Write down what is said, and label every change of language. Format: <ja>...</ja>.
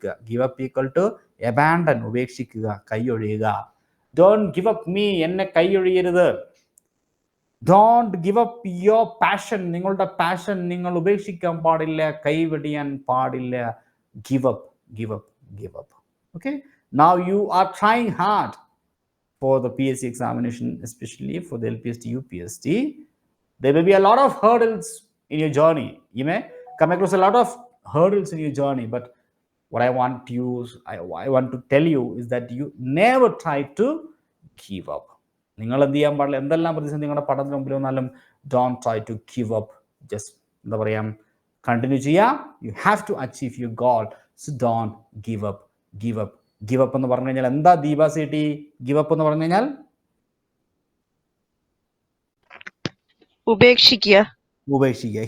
<en>give up equal to abandon,</en> <ml>ഉപേക്ഷിക്കുക, കൈയൊഴിയുക.</ml> <en>don't give up me,</en> <ml>എന്നെ കൈയൊഴിയരുത്.</ml> <en>don't give up your passion,</en> <ml>നിങ്ങളുടെ passion നിങ്ങൾ ഉപേക്ഷിക്കാൻ പാടില്ല, കൈവെടിയാൻ പാടില്ല.</ml> <en>Give up. Okay, now you are trying hard for the PSC examination, especially for the LPST UPST. There will be a lot of hurdles in your journey. You may come across a lot of hurdles in your journey, but what I want to tell you is that you never try to give up.</en> <ml>നിങ്ങൾ എന്ത് ചെയ്യാൻ പാടില്ല, എന്തെല്ലാം പ്രതിസന്ധി നിങ്ങളുടെ പഠനത്തിന് മുമ്പിൽ വന്നാലും</ml> <en>Don't try to give up. Just</en> <ml>എന്താ പറയാ,</ml> <en>Continue ചെയ്യുക. You have to achieve your goal. So don't give up</en> <ml>എന്ന് പറഞ്ഞു കഴിഞ്ഞാൽ എന്താ ദീപ സേട്ടി? ഗിവ് അപ്പ് എന്ന് പറഞ്ഞു കഴിഞ്ഞാൽ ഉപേക്ഷിക്കുക.</ml>